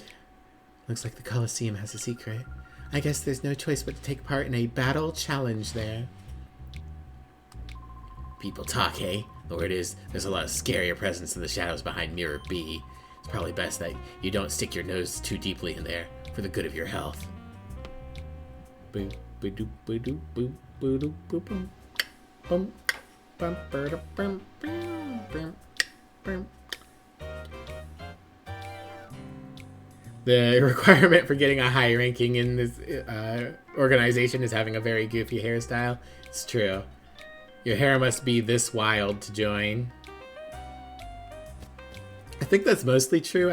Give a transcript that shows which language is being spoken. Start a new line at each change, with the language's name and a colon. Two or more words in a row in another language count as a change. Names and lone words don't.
English: Looks like the Colosseum has a secret. I guess there's no choice but to take part in a battle challenge there. People talk, hey? The word is, there's a lot of scarier presence in the shadows behind Mirror B. It's probably best that you don't stick your nose too deeply in there, for the good of your health. Boop, ba-doop, ba-doop, boop, ba-doop, boop, boom. Boom. Bum, ba-da, bum, bum, bum, bum. The requirement for getting a high ranking in this organization is having a very goofy hairstyle. It's true. Your hair must be this wild to join. I think that's mostly true.